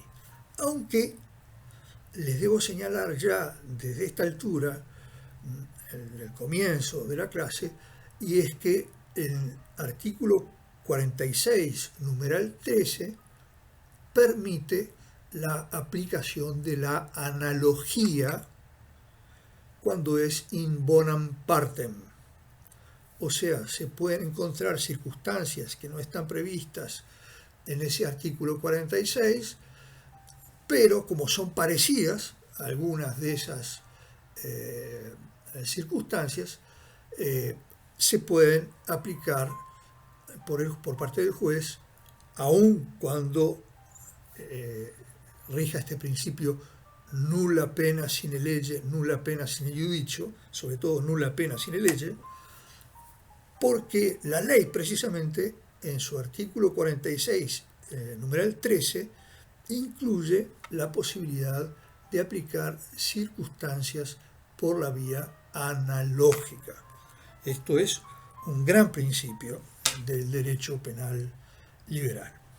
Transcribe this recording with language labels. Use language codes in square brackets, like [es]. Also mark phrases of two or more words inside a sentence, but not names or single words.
[es] Aunque les debo señalar ya desde esta altura, en el comienzo de la clase, y es que el artículo 46, numeral 13, permite la aplicación de la analogía cuando es [la] in bonam partem. [es] O sea, se pueden encontrar circunstancias que no están previstas en ese artículo 46, pero como son parecidas, algunas de esas circunstancias se pueden aplicar por parte del juez, aun cuando rija este principio [la] nulla pena sine lege, nulla pena sine judicio, [es] sobre todo [la] nulla pena sine lege, [es] porque la ley precisamente en su artículo 46, numeral 13, incluye la posibilidad de aplicar circunstancias por la vía analógica. Esto es un gran principio del derecho penal liberal.